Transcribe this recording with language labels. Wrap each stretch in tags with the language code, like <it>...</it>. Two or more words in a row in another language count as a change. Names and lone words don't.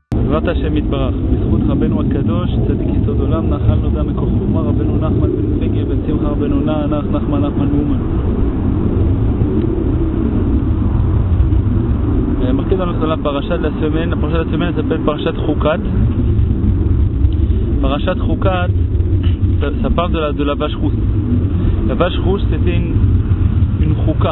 <he>בעזרת השם יתברך, בזכות רבנו הקדוש, צדיק יסוד עולם, נחל נודע מקור חוכמה, רבנו נחמן בן פגה, בן שמחה רבנו נחמן מאומן.</he> <fr>Marqué dans la paracha de la semaine, la paracha de la semaine s'appelle Parashat Chukat. Parashat Chukat, ça parle de la vache rousse. La vache rousse, c'était une chouka.</fr>